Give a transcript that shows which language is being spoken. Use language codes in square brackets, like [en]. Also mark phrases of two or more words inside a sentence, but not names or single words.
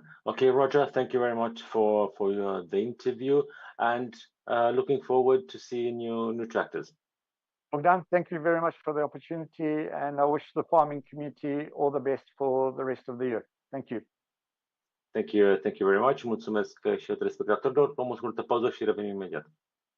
[en] Okay, Roger, thank you very much for the interview, and looking forward to seeing new tractors. Bogdan, thank you very much for the opportunity, and I wish the farming community all the best for the rest of the year. Thank you. Thank you very much. [ro] Mulțumesc și eu telespectatorilor. Vom asculta pauză și revenim imediat.